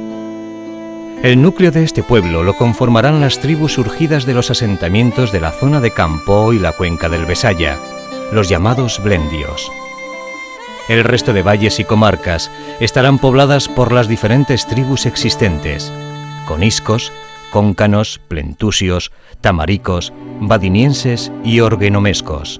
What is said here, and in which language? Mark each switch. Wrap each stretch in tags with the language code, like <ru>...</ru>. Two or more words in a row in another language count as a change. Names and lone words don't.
<es>El núcleo de este pueblo lo conformarán las tribus surgidas de los asentamientos de la zona de Campoo y la cuenca del Besaya, los llamados blendios. El resto de valles y comarcas estarán pobladas por las diferentes tribus existentes: coniscos, cóncanos, plentusios, tamaricos, badinienses y orguenomescos.</es>